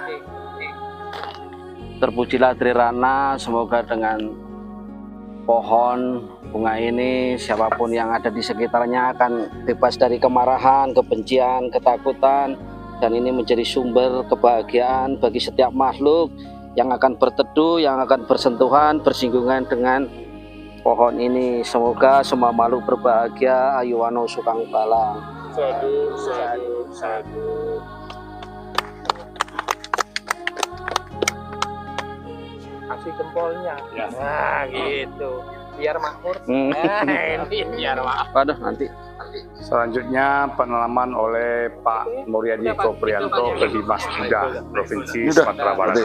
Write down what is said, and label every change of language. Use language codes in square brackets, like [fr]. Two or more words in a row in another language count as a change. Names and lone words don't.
[id] Terpujilah Trirana, semoga dengan pohon bunga ini, siapapun yang ada di sekitarnya akan bebas dari kemarahan, kebencian, ketakutan, dan ini menjadi sumber kebahagiaan bagi setiap makhluk yang akan berteduh, yang akan bersentuhan, bersinggungan dengan pohon ini. Semoga semua makhluk berbahagia. [pi] Ayuwano sukang balang. Sadu, sadu, sadu. [id] Kasih jempolnya. Ya. Nah, gitu. Biar makmur. Nah, ini biar makmur. Waduh, nanti. Selanjutnya penanaman oleh Pak Muryadi Koprianto ke Dimas Buddha, Provinsi Sumatera Barat.